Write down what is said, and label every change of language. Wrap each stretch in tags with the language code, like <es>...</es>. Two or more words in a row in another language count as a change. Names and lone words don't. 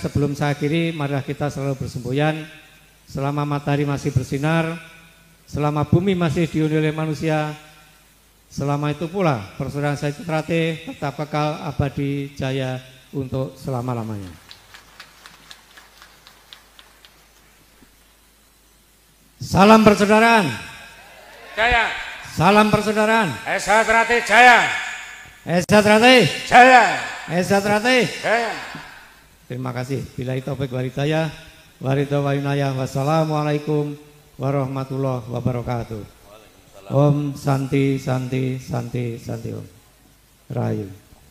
<id>Sebelum saya akhiri, marilah kita selalu bersemboyan selama matahari masih bersinar, selama bumi masih dihuni oleh manusia, selama itu pula Persaudaraan Sejahtera tetap kekal abadi jaya untuk selama-lamanya. Salam persaudaraan. Jaya. Salam persaudaraan. Esatrate jaya. Esatrate jaya. Esatrate jaya. Terima kasih.</id> <ar>بالله التوفيق والهداية. Waridawayunaya. والسلام عليكم ورحمة الله وبركاته.</ar> <sa>Om Santi Santi Santi Santi Om Rahayu.</sa>